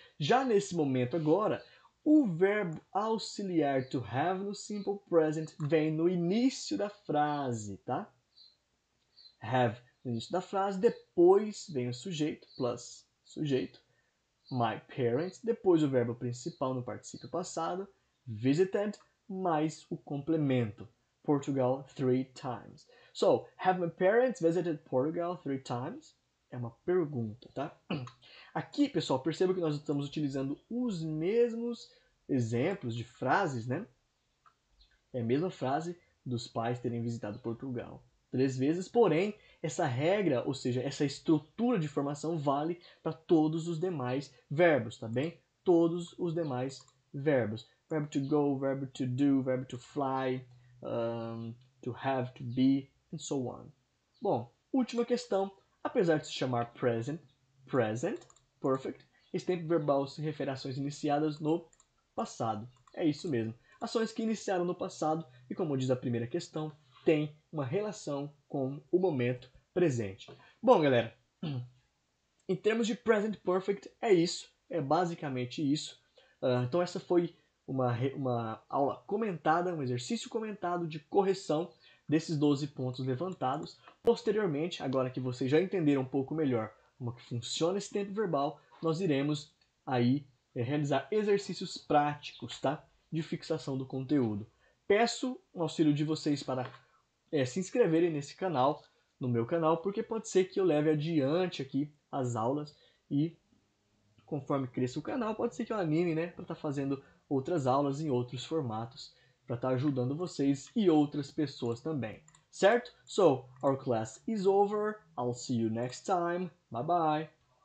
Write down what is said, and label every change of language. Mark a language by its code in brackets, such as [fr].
[pt] Já nesse momento agora, o verbo auxiliar to have no simple present vem no início da frase, tá? Have no início da frase, depois vem o sujeito, plus sujeito, [en] my parents, [pt] depois o verbo principal no particípio passado, visited, mais o complemento, [en] Portugal 3 times. So, have my parents visited Portugal 3 times? [pt] É uma pergunta, tá? Aqui, pessoal, perceba que nós estamos utilizando os mesmos exemplos de frases, né? É a mesma frase dos pais terem visitado Portugal 3 vezes, porém, essa regra, ou seja, essa estrutura de formação vale para todos os demais verbos, tá bem? Todos os demais verbos. Verbo to go, verbo to do, verbo to fly, to have, to be, [en] and so on. [pt] Bom, última questão. Apesar de se chamar present, perfect, esse tempo verbal se refere a ações iniciadas no passado. É isso mesmo. Ações que iniciaram no passado e, como diz a primeira questão, tem uma relação com o momento presente. Bom, galera, em termos de present perfect, é isso. É basicamente isso. Então essa foi uma aula comentada, um exercício comentado de correção desses 12 pontos levantados. Posteriormente, agora que vocês já entenderam um pouco melhor como que funciona esse tempo verbal, nós iremos aí realizar exercícios práticos, tá? De fixação do conteúdo. peço o auxílio de vocês para se inscreverem nesse canal, no meu canal, porque pode ser que eu leve adiante aqui as aulas e conforme cresça o canal, pode ser que eu anime, né, para estar fazendo outras aulas em outros formatos, para estar ajudando vocês e outras pessoas também. [en] Certo? So, our class is over. I'll see you next time. Bye bye.